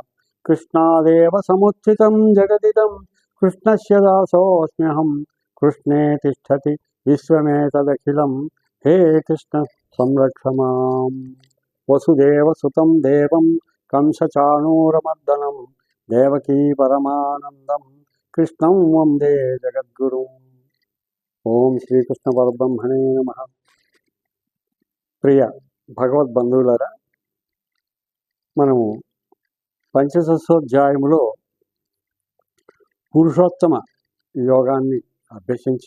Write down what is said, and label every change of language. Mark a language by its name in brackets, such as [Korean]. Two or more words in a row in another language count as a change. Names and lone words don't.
[Sanskrit] कृष्णादेव समुत्थितं जगदिदं कृष्णस्य दासोऽस्म्यहं कृष्णे तिष्ठति विश्वमेतदखिलं हे कृष्ण संरक्ष माम्। वसुदेवसुतं देवं कंसचाणूरमर्दनं देवकी परमानन्दं कृष्णं वन्दे जगद्गुरुम्। ఓం శ్రీకృష్ణ పరబ్రహ్మణే నమః. [Telugu] ప్రియ భగవద్బంధువులారా, మనము పంచదశోధ్యాయములో పురుషోత్తమ యోగాన్ని అభ్యసించి,